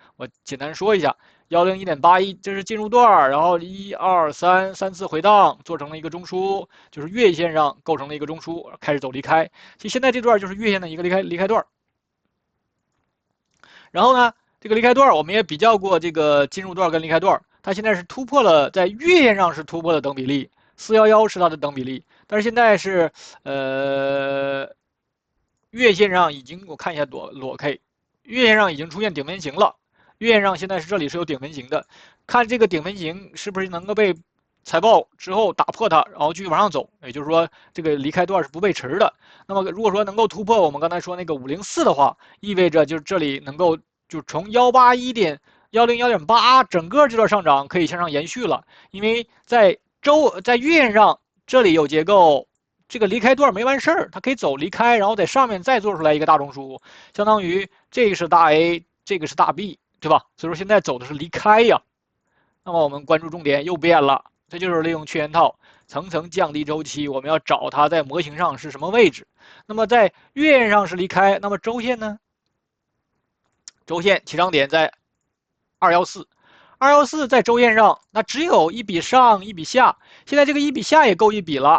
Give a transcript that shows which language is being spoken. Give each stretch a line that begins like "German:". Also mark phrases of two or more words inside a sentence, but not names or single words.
Chinese: 我簡單說一下，101.81這是進入段，然後1、2、3次回盪做成了一個中樞，就是月線上構成了一個中樞，開始走離開。其實現在這段就是月線的一個離開段。然後呢，這個離開段我們也比較過這個進入段跟離開段，它現在是突破了，在月線上是突破了等比例，411是它的等比例， 但是現在是月線上已經，我看一下裸 K， 月線上已经出現頂分型了。月线上现在是这里是有頂分型的，看这個頂分型是不是能夠被財報之後打破它，然後繼續往上走，也就是說這個離開段是不背馳的。那麼如果說能夠突破我們剛才說那個504的話，意味着就是這裡能夠就從181.101.8整個這段上漲可以向上延續了，因為在月線上這裡有結構。這個離開段沒完事兒，它可以走離開，然後在上面再做出來一個大中樞，相當於這個是大 A，這個是大 B， 對吧？所以說現在走的是離開呀。那麼我們關注重點又變了，這就是利用缺元套層層降低周期，我們要找它在模型上是什麼位置。那麼在月線上是離開，那麼周線呢？周線起漲點在214，214在周線上，那只有一筆上一筆下，現在這個一筆下也夠一筆了。